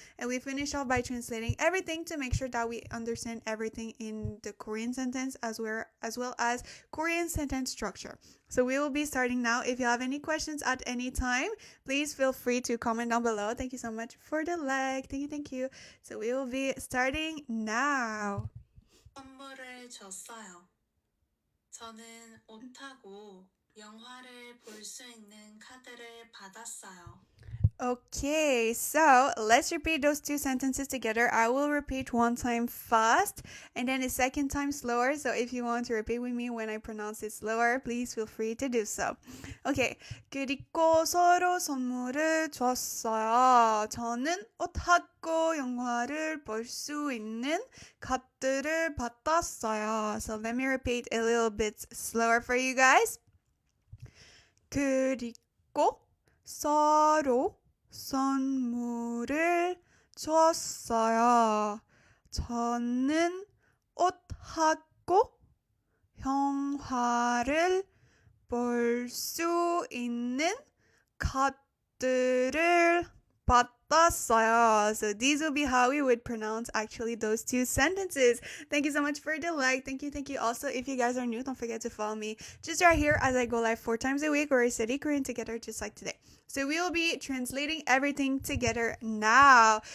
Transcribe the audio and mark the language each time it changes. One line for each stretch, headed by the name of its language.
English: And we finish off by translating everything to make sure that we understand everything in the Korean sentence as well as Korean sentence structure. So we will be starting now. If you have any questions at any time, please feel free to comment down below. Thank you so much for the like. Thank you. So we will be starting now.
Korean: 선물을 줬어요. 저는 옷하고 영화를 볼 수 있는 카드를 받았어요.
English: Okay, so let's repeat those two sentences together. I will repeat one time fast and then a second time slower. So if you want to repeat with me when I pronounce it slower, please feel free to do so. Okay.
Korean: 그리고 서로 선물을 줬어요. 저는 옷하고 영화를 볼 수 있는 카드를 받았어요.
English: So let me repeat a little bit slower for you guys.
Korean: 그리고 서로 선물을 줬어요. 저는 옷하고 영화를 볼 수 있는 카드를 받았어요.
English: So these will be how we would pronounce actually those two sentences. Thank you so much for the like. Thank you. Also, if you guys are new, don't forget to follow me just right here as I go live 4 times a week where I study Korean together just like today. So we will be translating everything together now.